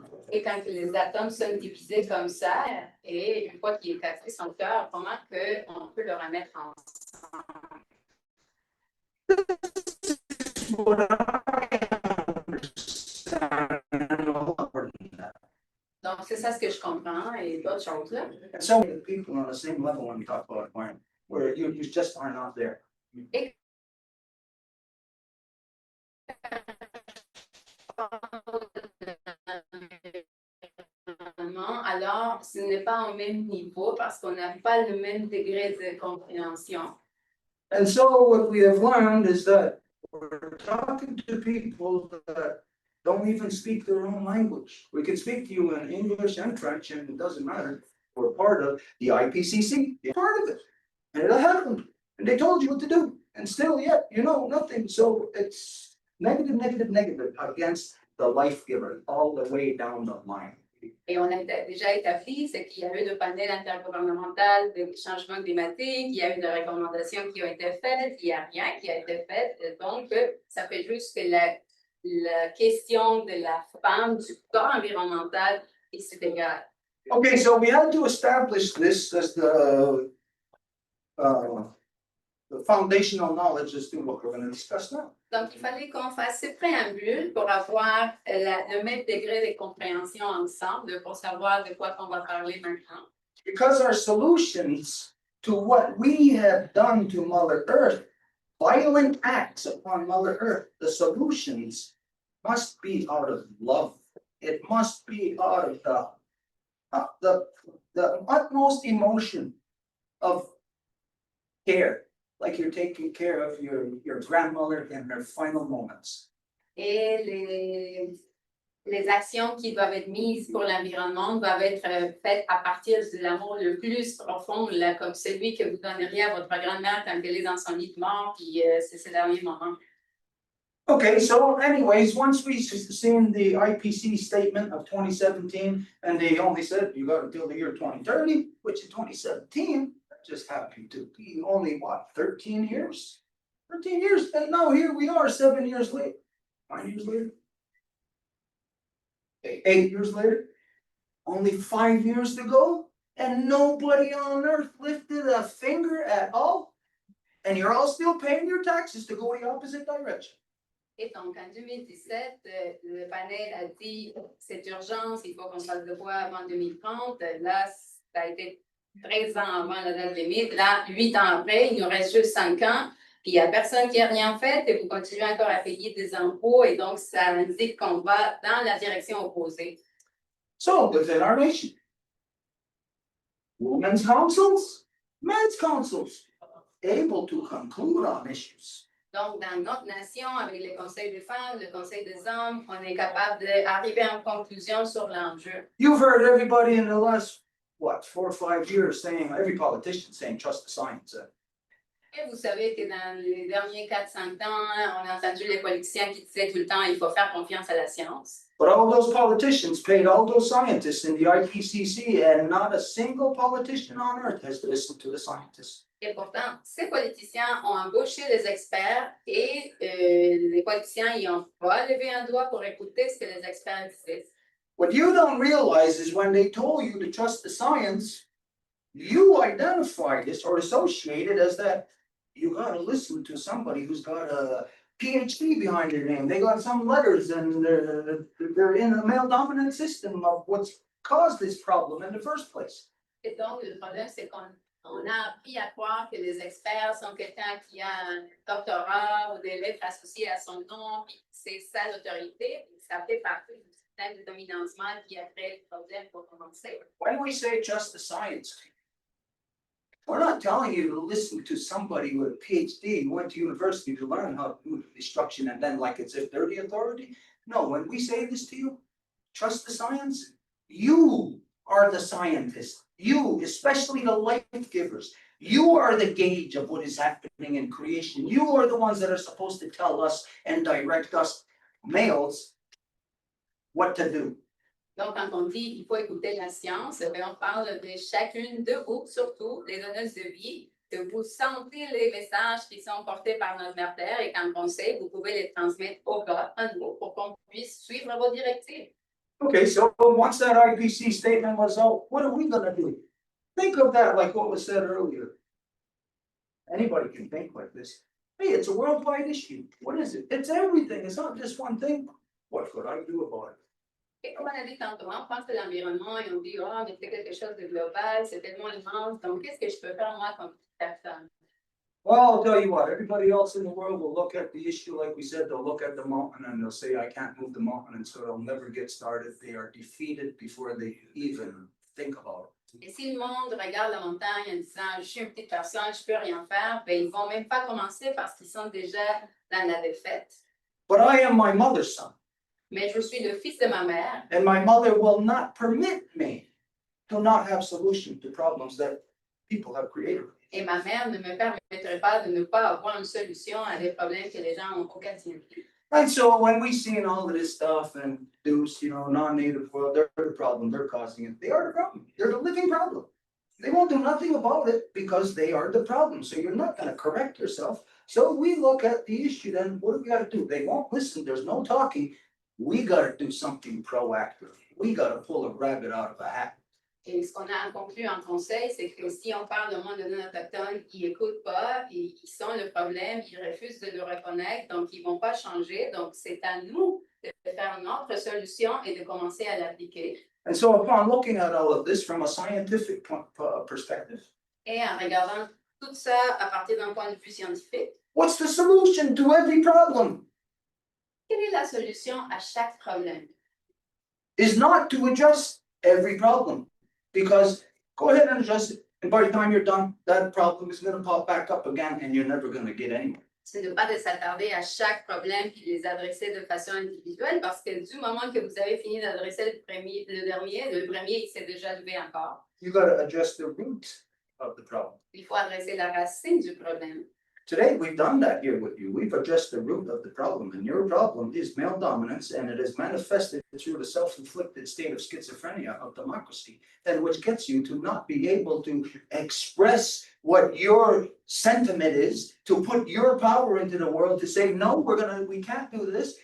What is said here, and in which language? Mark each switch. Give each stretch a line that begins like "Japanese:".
French: Et quand les atomes sont divisés comme ça, et une fois qu'il est cassé son cœur, comment qu'on peut le remettre ensemble? Donc, c'est ça ce que je comprends et d'autres choses là.
English: And so many people on the same level when we talk about environment, where you just are not there.
French: Et alors, ce n'est pas au même niveau parce qu'on n'a pas le même degré de compréhension.
English: And so what we have learned is that we're talking to people that don't even speak their own language. We can speak to you in English and French, and it doesn't matter. We're part of the IPCC, you're part of it. And it happened. And they told you what to do. And still yet, you know nothing. So it's negative, negative, negative against the life giver all the way down the line.
French: Et on a déjà établi ce qu'il y a eu de panel intergouvernemental de changement climatique, il y a eu des recommandations qui ont été faites, il n'y a rien qui a été fait. Donc, ça fait juste que la question de la femme, du corps environnemental, c'est égal.
English: Okay, so we had to establish this as the foundational knowledge as to what we're going to discuss now.
French: Donc, il fallait qu'on fasse ce préambule pour avoir le même degré de compréhension ensemble, pour savoir de quoi on va parler maintenant.
English: Because our solutions to what we have done to Mother Earth, violent acts upon Mother Earth, the solutions must be out of love. It must be out of the utmost emotion of care. Like you're taking care of your grandmother in her final moments.
French: Et les actions qui doivent être mises pour l'environnement doivent être faites à partir de l'amour le plus profond, là, comme celui que vous donneriez à votre grand-mère quand elle est dans son lit de mort, puis c'est ce dernier moment.
English: Okay, so anyways, once we've seen the IPC statement of 2017, and they only said you got until the year 2030, which in 2017, just happened to be only what, 13 years? 13 years, and now here we are 7 years later, 9 years later. 8 years later, only 5 years to go, and nobody on earth lifted a finger at all. And you're all still paying your taxes to go the opposite direction.
French: Et donc, en 2017, le panel a dit c'est urgence, il faut qu'on fasse de quoi avant 2030. Là, ça a été 13 ans avant la date limite. Là, 8 ans après, il nous reste juste 5 ans. Puis il n'y a personne qui n'a rien fait et vous continuez encore à payer des impôts. Et donc, ça indique qu'on va dans la direction opposée.
English: So within our nation, women's councils, men's councils, able to conclude on issues.
French: Donc, dans notre nation, avec le Conseil des femmes, le Conseil des hommes, on est capable d'arriver à une conclusion sur l'enjeu.
English: You've heard everybody in the last, what, 4 or 5 years saying, every politician saying, trust the science.
French: Et vous savez que dans les derniers 4-5 ans, on a entendu les politiciens qui disaient tout le temps il faut faire confiance à la science.
English: But all those politicians paid all those scientists in the IPCC, and not a single politician on earth has listened to the scientists.
French: Et pourtant, ces politiciens ont embauché des experts et les politiciens n'ont pas levé un doigt pour écouter ce que les experts disaient.
English: What you don't realize is when they told you to trust the science, you identified this or associated as that you gotta listen to somebody who's got a PhD behind their name. They got some letters and they're in a male dominant system of what's caused this problem in the first place.
French: Et donc, le problème, c'est qu'on a appris à croire que les experts sont quelqu'un qui a un doctorat ou des lettres associées à son nom, puis c'est ça l'autorité, ça fait partie du système de dominancement qui a créé le problème pour commencer.
English: When we say trust the science, we're not telling you to listen to somebody with a PhD who went to university to learn how to do destruction and then like as if they're the authority. No, when we say this to you, trust the science. You are the scientist. You, especially the life givers, you are the gauge of what is happening in creation. You are the ones that are supposed to tell us and direct us males what to do.
French: Donc, quand on dit il faut écouter la science, on parle de chacune de vous, surtout les donneuses de vie, que vous sentez les messages qui sont portés par notre Mère Terre et quand on sait, vous pouvez les transmettre au bas, à nous, pour qu'on puisse suivre vos directives.
English: Okay, so once that IPC statement was out, what are we gonna do? Think of that like what was said earlier. Anybody can think like this. Hey, it's a worldwide issue. What is it? It's everything. It's not just one thing. What could I do about it?
French: Et comme on a dit tantôt, on pense à l'environnement et on dit, oh, mais c'est quelque chose de global, c'est tellement immense, donc qu'est-ce que je peux faire moi comme petite personne?
English: Well, I'll tell you what, everybody else in the world will look at the issue, like we said, they'll look at the mountain and they'll say, I can't move the mountain, and so they'll never get started. They are defeated before they even think about it.
French: Et si le monde regarde la montagne en disant, je suis une petite personne, je peux rien faire, ben ils vont même pas commencer parce qu'ils sont déjà dans la défaite.
English: But I am my mother's son,
French: Mais je suis le fils de ma mère.
English: and my mother will not permit me to not have solution to problems that people have created.
French: Et ma mère ne me permettrait pas de ne pas avoir une solution à des problèmes que les gens ont occasionné.
English: And so when we seen all of this stuff and those, non-native world, they're the problem, they're causing it. They are the problem. They're the living problem. They won't do nothing about it because they are the problem. So you're not gonna correct yourself. So we look at the issue, then what do we gotta do? They won't listen, there's no talking. We gotta do something proactive. We gotta pull a rabbit out of a hat.
French: Et ce qu'on a conclu en conseil, c'est que si on parle de monde de non-autochtones, ils n'écoutent pas, ils sont le problème, ils refusent de le reconnaître, donc ils ne vont pas changer. Donc, c'est à nous de faire notre solution et de commencer à l'appliquer.
English: And so upon looking at all of this from a scientific perspective,
French: Et en regardant tout ça à partir d'un point de vue scientifique,
English: what's the solution to every problem?
French: quelle est la solution à chaque problème?
English: Is not to address every problem. Because go ahead and address it, and by the time you're done, that problem is gonna pop back up again and you're never gonna get anywhere.
French: C'est de pas de s'attarder à chaque problème puis les adresser de façon individuelle parce que du moment que vous avez fini d'adresser le premier, il s'est déjà levé encore.
English: You gotta address the root of the problem.
French: Il faut adresser la racine du problème.
English: Today, we've done that here with you. We've addressed the root of the problem, and your problem is male dominance, and it is manifested through the self-inflicted state of schizophrenia of democracy, and which gets you to not be able to express what your sentiment is, to put your power into the world, to say, no, we can't do this.